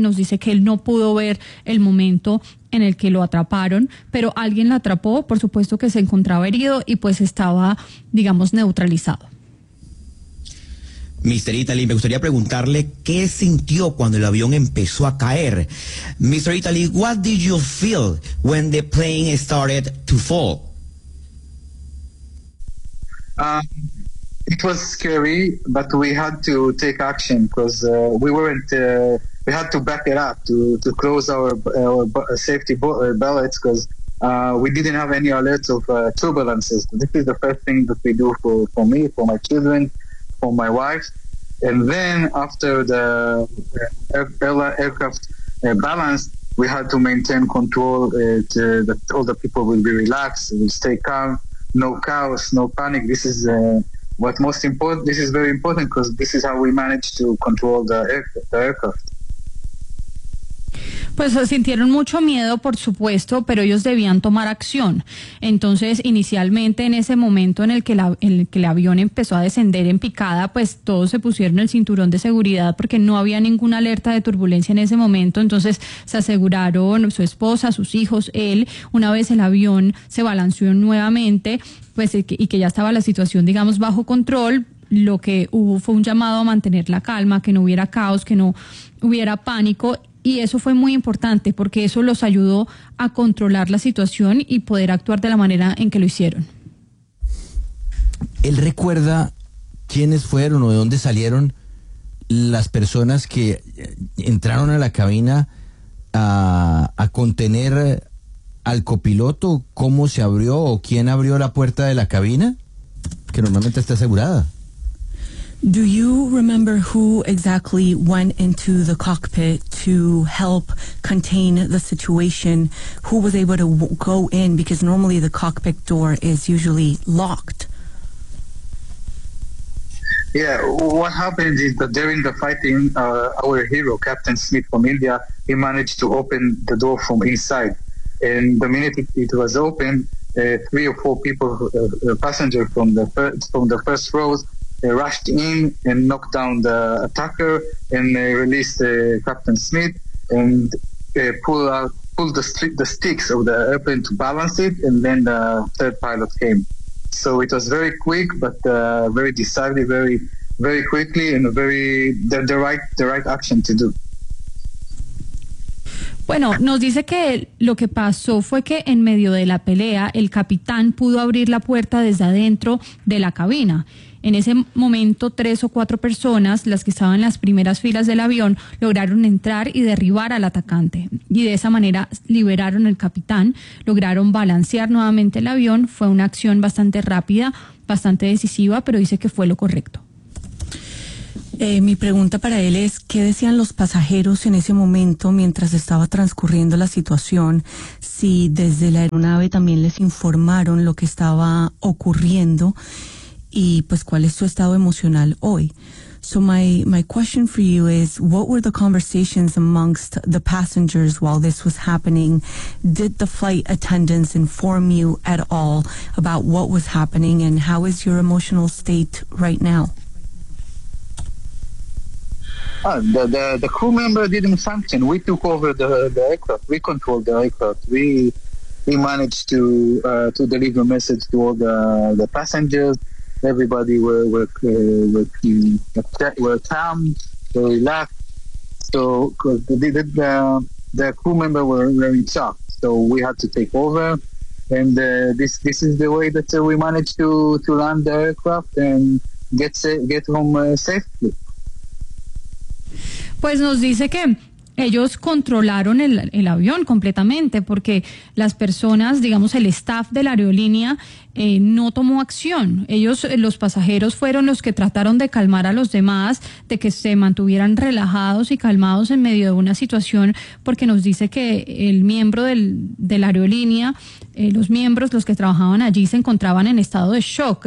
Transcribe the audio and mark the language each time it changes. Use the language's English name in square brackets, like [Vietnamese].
[Spanish] Nos dice que él no pudo ver el momento en el que lo atraparon, pero alguien lo atrapó, por supuesto que se encontraba herido y pues estaba, digamos, neutralizado. [English] Mr. [Spanish] Italy, me gustaría preguntarle qué sintió cuando el avión empezó a caer. [English] Mr. Italy, what did you feel when the plane started to fall? It was scary, but we had to take action because we had to back it up to close our safety belts because we didn't have any alerts of turbulences. This is the first thing that we do for me, for my children, for my wife. And then after the aircraft balanced, we had to maintain control that all the people will be relaxed, will stay calm, no chaos, no panic. This is what's most important. This is very important because this is how we manage to control the aircraft. [Spanish] Pues sintieron mucho miedo, por supuesto, pero ellos debían tomar acción. Entonces, inicialmente, en ese momento en el que el avión empezó a descender en picada, pues todos se pusieron el cinturón de seguridad porque no había ninguna alerta de turbulencia en ese momento. Entonces, se aseguraron su esposa, sus hijos, él. Una vez el avión se balanceó nuevamente, pues y que ya estaba la situación, digamos, bajo control, lo que hubo fue un llamado a mantener la calma, que no hubiera caos, que no hubiera pánico. Y eso fue muy importante porque eso los ayudó a controlar la situación y poder actuar de la manera en que lo hicieron. ¿Él recuerda quiénes fueron o de dónde salieron las personas que entraron a la cabina a contener al copiloto? ¿Cómo se abrió o quién abrió la puerta de la cabina? Que normalmente está asegurada. [English] Do you remember who exactly went into the cockpit to help contain the situation? Who was able to go in? Because normally the cockpit door is usually locked. Yeah, what happened is that during the fighting, our hero, Captain Smith from India, he managed to open the door from inside. And the minute it was open, three or four people, passengers from the first rows, they rushed in and knocked down the attacker and released Captain Smith and pulled the sticks of the airplane to balance it, and then the third pilot came. So it was very quick, but very decisive, very, very quickly, and the right action to do. [Spanish] Bueno, nos dice que lo que pasó fue que en medio de la pelea el capitán pudo abrir la puerta desde adentro de la cabina. En ese momento, tres o cuatro personas, las que estaban en las primeras filas del avión, lograron entrar y derribar al atacante. Y de esa manera liberaron al capitán, lograron balancear nuevamente el avión. Fue una acción bastante rápida, bastante decisiva, pero dice que fue lo correcto. Mi pregunta para él es, ¿qué decían los pasajeros en ese momento mientras estaba transcurriendo la situación? Si desde la aeronave también les informaron lo que estaba ocurriendo y pues cuál es su estado emocional hoy. [English] So my question for you is, what were the conversations amongst the passengers while this was happening? Did the flight attendants inform you at all about what was happening, and how is your emotional state right now? The crew member didn't function. We took over the aircraft. We controlled the aircraft. We managed to deliver a message to all the passengers. Everybody were calm, were relaxed. So the crew member were in shock. So we had to take over, and this is the way that we managed to land the aircraft and get home safely. [Spanish] Pues nos dice que ellos controlaron el avión completamente, porque las personas, digamos el staff de la aerolínea, no tomó acción. Ellos, los pasajeros, fueron los que trataron de calmar a los demás, de que se mantuvieran relajados y calmados en medio de una situación, porque nos dice que el miembro de la aerolínea, los miembros, los que trabajaban allí, se encontraban en estado de shock.